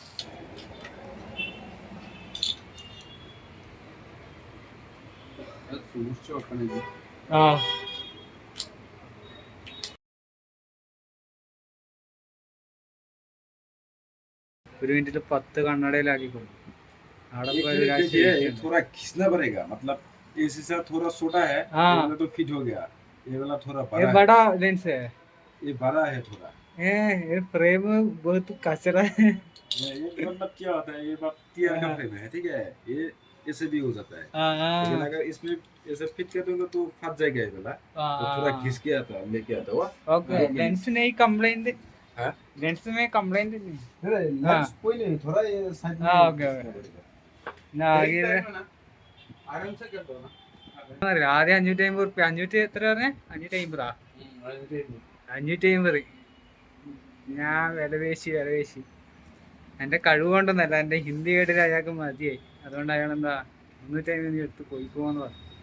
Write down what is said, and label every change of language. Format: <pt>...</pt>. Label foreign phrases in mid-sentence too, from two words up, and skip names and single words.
<ml>ഒരു മിനിറ്റിൽ 10 കണ്ണടയിലാക്കി കൊടുക്കും.</ml> <hi>थोड़ा खींचना पड़ेगा, मतलब इस हिसाब थोड़ा छोटा है, ये तो फिट हो गया। ये वाला थोड़ा बड़ा है। बड़ा लेंस है, ये बड़ा है थोड़ा। ये फ्रेम बहुत कचरा है। ये मतलब क्या होता है, ये टीयर का फ्रेम है, ठीक है। ये ऐसे भी हो जाता है, लेकिन अगर इसमें ऐसे फिट कर दूंगा तो फट जाएगा ये वाला। तो थोड़ा खींच के आता लेके आता हुआ। ओके, लेंस नहीं कंप्लेंट, लेंस में कंप्लेंट नहीं। लेंस कोई नहीं, थोड़ा ये साइड में। ओके ना आगे आराम से कर दो ना।</hi> <ml>ആദ്യം 550 റുപ്യ. 500 എത്ര പറഞ്ഞേ? 550. 550. ഞാൻ വില പേശി എൻ്റെ കഴിവ് കൊണ്ടൊന്നല്ല, എൻ്റെ ഹിന്ദി കേട്ടിട്ട് അയാൾക്ക് മതിയായി. അതുകൊണ്ട് അയാളെന്താ 350 എടുത്ത് പോയിക്കോന്ന് പറഞ്ഞു.</ml>